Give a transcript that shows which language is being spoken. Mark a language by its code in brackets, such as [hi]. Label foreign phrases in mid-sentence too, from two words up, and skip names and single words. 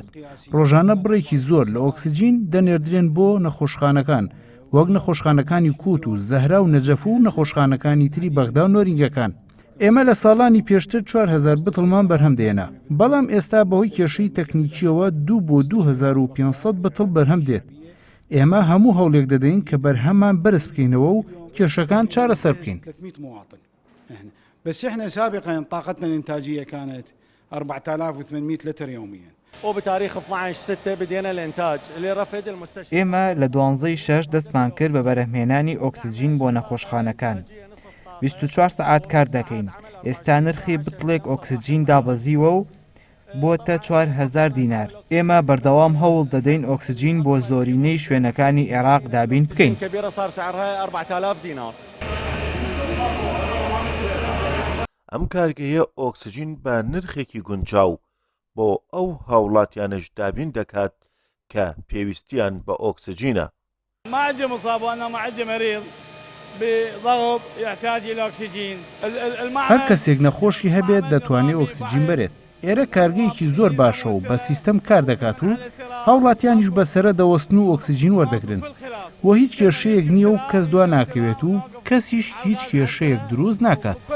[ckb] ڕۆژانە بڕێکی زۆر لە ئۆکسجین دەنێردرێن بۆ نەخۆشخانەکان وەک نەخۆشخانەکانی کووت و زەهرا و نەجەف و نەخۆشخانەکانی تری بەغدا و نۆرینگەکان. ئێمە لە ساڵانی پێشتر 4000 بتڵمان بەرهەم دێنا، بەڵام ئێستا بەهۆی کێشەی تەکنیکیەوە 2 بۆ 2500 بتڵ بەرهەم دێت. ئێمە هەموو هەوڵێک دەدەین کە بەرهەمان بەرز بکەینەوە و کێشەکان چارەسەر بکەین. [ar] بس احنا سابقا طاقتنا الانتاجيه كانت 4800 لتر يوميا. وبتاريخ 12/6 بدينا الانتاج اللي رفض المستشفى. [ckb] ئێمە لە 12/6 دەستمان کرد بە بەرهەمهێنانی ئۆکسجین بۆ نەخۆشخانەکان. 24 سعات کار دەکەین. ئێستا نرخی بتڵێک ئۆکسجین دابەزیوە و بۆتە 4000 دینار. ئێمە بەردەوام هەوڵ دەدەین ئۆکسجین بۆ زۆرینەی شوێنەکانی عێراق دابین بکەین. [ar] كبيرة صار سعرها 4000 دينار. [ckb] ئەم کارگەیە ئۆکسجین بە نرخێکی گونجاو بۆ ئەو هاوڵاتیانش دابین دەکات کە پێویستیان بە ئۆکسجینە. [ar] ما عندي مصاب وانا ما عندي مريض بضغط يحتاج الى اكسجين. [ckb] هەر کەسێک نەخۆشی هەبێت دەتوانێت ئۆکسجین بەرێت. ئێرە کارگەیەکی زۆر باشە و بە سیستەم کار دەکات و هاوڵاتیانیش بەسرە دەوەستن و ئۆکسجین وەردەگرن. وە هیچ کێشەیەک نییە و کەس دوا ناکەوێت و کەسیش هیچ کێشەیەک دروست ناکات.